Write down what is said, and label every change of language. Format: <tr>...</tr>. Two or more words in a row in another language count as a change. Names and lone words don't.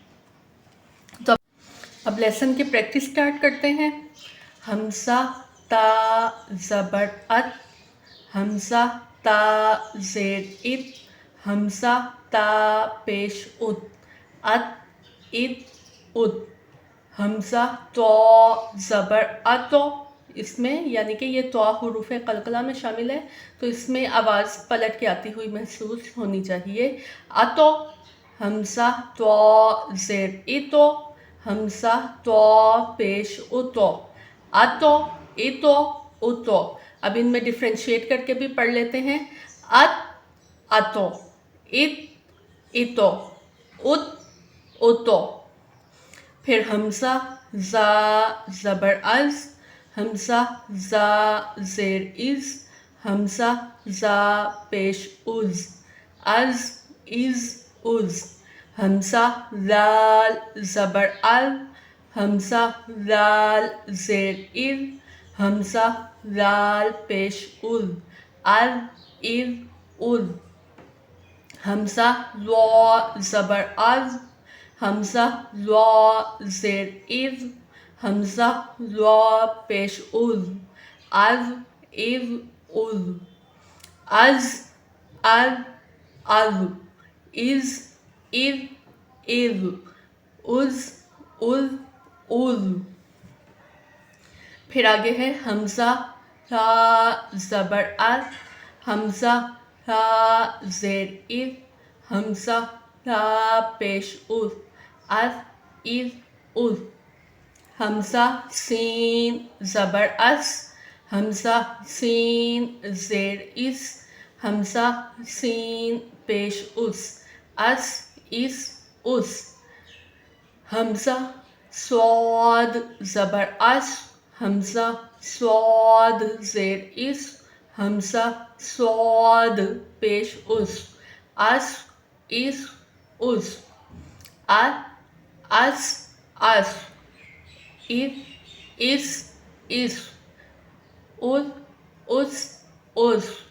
<ur>تو اب لیسن کی</ur> <en>practice start</en> <ur>کرتے ہیں۔ حمزہ تا زبر ات، حمزہ تا زیر ات، حمزہ تا پیش ات، ات ات ات، حمزہ تو زبر اتو۔ اس میں یعنی کہ یہ تو حروف قلقلہ میں شامل ہے، تو اس میں آواز پلٹ کے آتی ہوئی محسوس ہونی چاہیے۔ اتو، حمزہ تو زیر اتو، حمزہ تو پیش اتو، اتو اتو اتو۔ اب ان میں ڈیفرینشیٹ کر کے بھی پڑھ لیتے ہیں۔ ات اتو، ات اتو، ات اتو۔ پھر حمزہ زا زبر از، حمزہ زا زیر از، حمزہ زا پیش از، از از از، حمزہ لال زبر ال، حمزہ لال زیر ار، حمزہ لال پیش ال، ار ار ال، حمزہ لو زبر از، حمزہ لو زیر ار، حمزہ لو پیش از، از ار از، از ار از، از ار از، از از از۔ پھر آگے ہے حمزہ را زبر ار، حمزہ را زیر ار، حمزہ را پیش از، از ار از، حمزہ سین زبر اس، حمزہ سین زیر اس، حمزہ سین پیش اس، اس اس اس، حمزہ صاد زبر اس، حمزہ صاد زیر اس، حمزہ صاد پیش اس، اس اس اس، اس اس، اس اس، اس اس۔</ur>